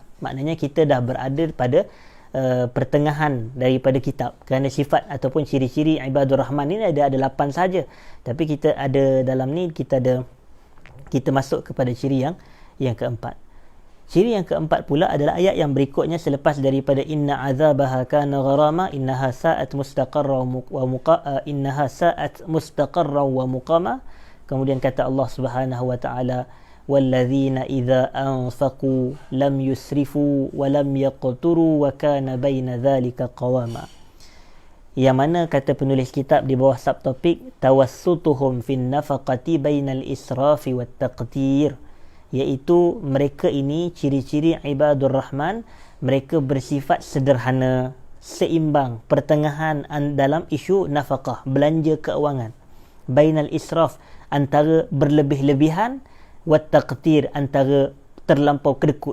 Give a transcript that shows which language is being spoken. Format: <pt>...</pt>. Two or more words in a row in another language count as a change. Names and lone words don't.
<ms>Maknanya kita dah berada pada pertengahan daripada kitab. Kerana sifat ataupun ciri-ciri</ms> <ar>عباد الرحمن</ar> <ms>ini ada 8 saja. Tapi kita ada dalam ni kita masuk kepada ciri yang keempat. Ciri yang keempat pula adalah ayat yang berikutnya selepas daripada</ms> <ar>إن عذابها كان غراما إنها ساءت مستقرا ومقاما.</ar> <ms>Kemudian kata</ms> <ar>الله سبحانه وتعالى، والذين إذا أنفقوا لم يسرفوا ولم يقتروا وكان بين ذلك قواما.</ar> <ms>Yang mana kata penulis kitab di bawah subtopik</ms> <ar>توسطهم في النفقة بين الإسراف والتقتير,</ar> <ms>iaitu mereka ini ciri-ciri</ms> <ar>عباد الرحمن,</ar> <ms>mereka bersifat sederhana, seimbang, pertengahan dalam isu nafkah, belanja keuangan.</ms> <ar>بين الإسراف,</ar> <ms>antara berlebih-lebihan,</ms> <ar>والتقتير,</ar> <ms>antara terlampau kedekut.</ms>